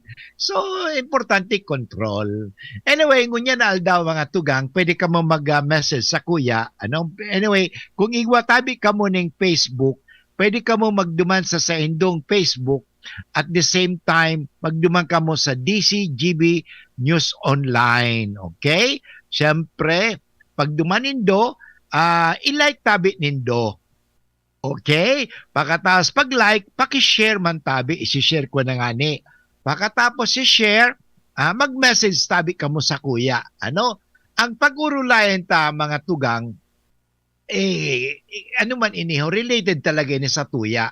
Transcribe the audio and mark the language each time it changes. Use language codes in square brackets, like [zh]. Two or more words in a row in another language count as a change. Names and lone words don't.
[bik] So, importante control. Anyway, ngunyan na aldaw mga tugang, pwede ka mo mag-message sa kuya. Anyway, kung igwatabi ka mo ng Facebook, pwede ka mo magduman sa indong Facebook. [en] At the same time, [bik] magduman ka mo sa DCGB News Online. Okay? Siyempre, pag dumanindo, i-like tabi nindo. Okay? Pagkatapos pag-like, paki-share man tabi, isi-share ko na nga ni. Pagkatapos i-share, mag-message tabi ka mo sa kuya. Ang pag-urulayan ta mga tugang, man iniho, related talaga ni sa tuya.